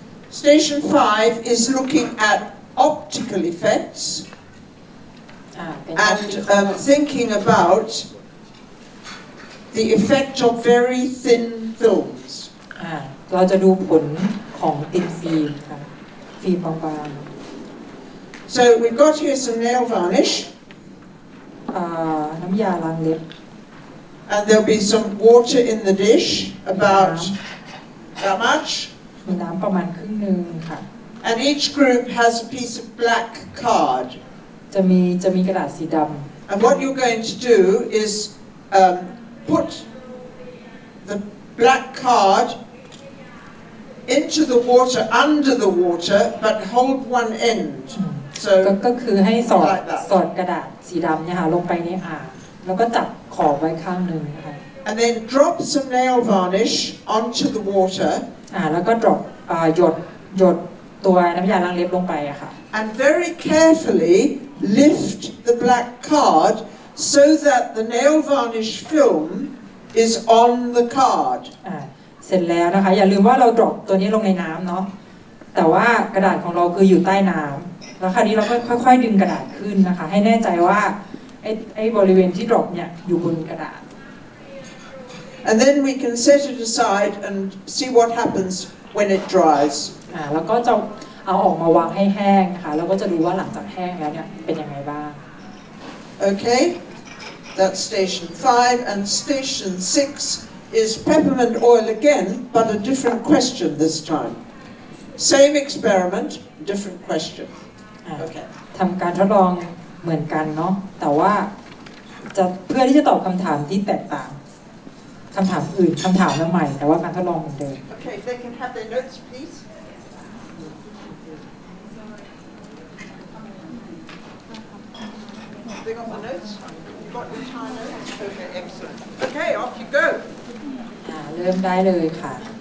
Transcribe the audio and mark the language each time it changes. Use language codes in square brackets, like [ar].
[en] Station 5 is looking at optical effects and thinking about the effect of very thin films. [th] เราจะดูผลของตินฟิล์มค่ะฟิล์มบางๆ [en] So we've got here some nail varnish. [th] น้ำยาล้างเล็บ [en] And there'll be some water in the dish, about that much. [th] มีน้ำประมาณครึ่งนึงค่ะ [en] And each group has a piece of black card. [th] จะมีกระดาษสีดำ [en] And what you're going to do is put the black card into the water, under the water, but hold one end. So [th] ก็คือให้สอดกระดาษสีดำเนี่ยค่ะลงไปในอ่างแล้วก็จับขอบไว้ข้างหนึ่งนะคะ [en] And then drop some nail varnish onto the water. [th] แล้วก็ drop หยดตัวน้ำยาล้างเล็บลงไปอะค่ะ [en] And very carefully lift the black card so that the nail varnish film is on the card. [th] เสร็จแล้วนะคะอย่าลืมว่าเรา drop ตัวนี้ลงในน้ำเนาะแต่ว่ากระดาษของเราคืออยู่ใต้น้ำแล้วคราวนี้เราก็ค่อยๆดึงกระดาษขึ้นนะคะให้แน่ใจว่าไอ้บริเวณที่ drop เนี่ยอยู่บนกระดาษ [en] And then we can set it aside and see what happens when it dries. [th] แล้วก็จะเอาออกมาวางให้แห้งค่ะแล้วก็จะดูว่าหลังจากแห้งแล้วเนี่ยเป็นยังไงบ้าง [en] Okay, that's station 5, and station 6 is peppermint oil again, but a different question this time. Same experiment, different question. Okay. [th] ทำการทดลองเหมือนกันเนาะแต่ว่าเพื่อที่จะตอบคำถามที่แตกต่างคำถามอื่นคำถามใหม่แต่ว่าการทดลองเหมือนเดิม [en] Okay, if they can have their notes, please. They got the notes? You got your entire notes? Okay, excellent. Okay, off you go. [th] เริ่มได้เลยค่ะ